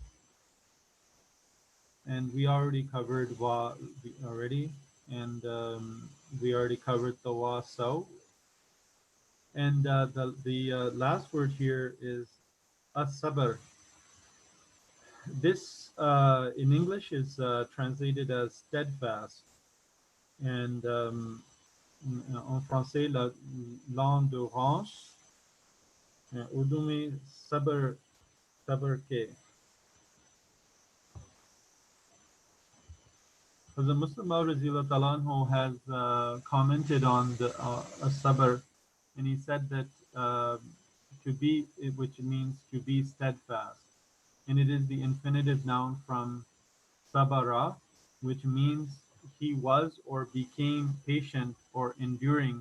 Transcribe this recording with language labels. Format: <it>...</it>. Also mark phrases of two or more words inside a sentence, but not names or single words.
<en>And we already covered wa already, and we already covered the wa so. And the last word here is as-sabr. This in English is translated as steadfast, and</en> <fr>en français l'endurance.</fr> <ur>اردو میں صبر، صبر کے.</ur> <en>The Muslim Maud has commented on the sabr, and he said that to be, which means to be steadfast, and it is the infinitive noun from sabara, which means he was or became patient or enduring.</en>